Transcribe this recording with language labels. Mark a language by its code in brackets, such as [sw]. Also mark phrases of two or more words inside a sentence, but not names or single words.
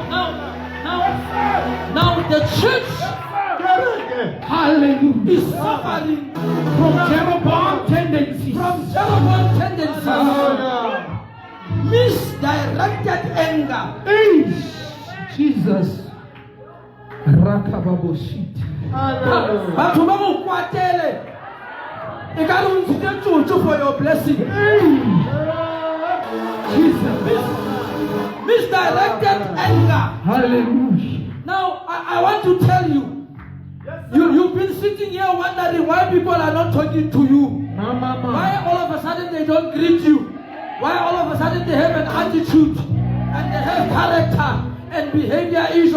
[en] Now the church, hallelujah, is suffering from Jeroboam tendencies. Misdirected anger. Jesus. Rakababoshit. [tn] Batho ba go kwatele. E ka re o ntshitse tsotso [en] for your blessing. Jesus. Misdirected anger. Hallelujah. Now, I want to tell you, you've been sitting here wondering why people are not talking to you. Why all of a sudden they don't greet you. Why all of a sudden they have an attitude and they have character and behavior issue.